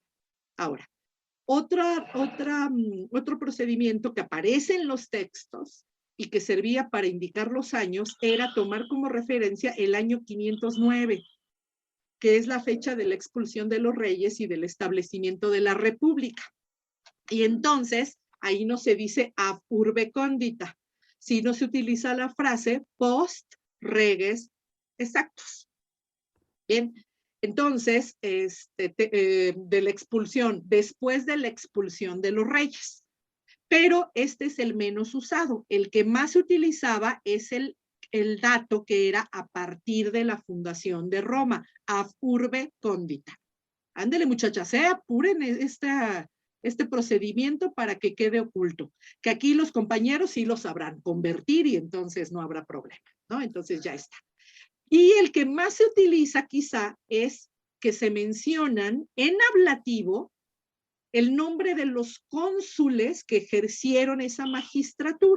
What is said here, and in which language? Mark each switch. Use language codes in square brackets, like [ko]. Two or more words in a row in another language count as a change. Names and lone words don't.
[es] Ahora, otro procedimiento que aparece en los textos y que servía para indicar los años era tomar como referencia el año 509, que es la fecha de la expulsión de los reyes y del establecimiento de la república. Y entonces, ahí no se dice [la] ab urbe condita, [es] sino se utiliza la frase [la] post reges exactus. [es] Bien, entonces, de la expulsión, después de la expulsión de los reyes. Pero este es el menos usado. El que más se utilizaba es el dato que era a partir de la fundación de Roma, [la] ab urbe condita. [es] Ándele, muchachas, apuren este procedimiento para que quede oculto. Que aquí los compañeros sí lo sabrán convertir y entonces no habrá problema, ¿no? Entonces ya está. Y el que más se utiliza quizá es que se mencionan en ablativo el nombre de los cónsules que ejercieron esa magistratura.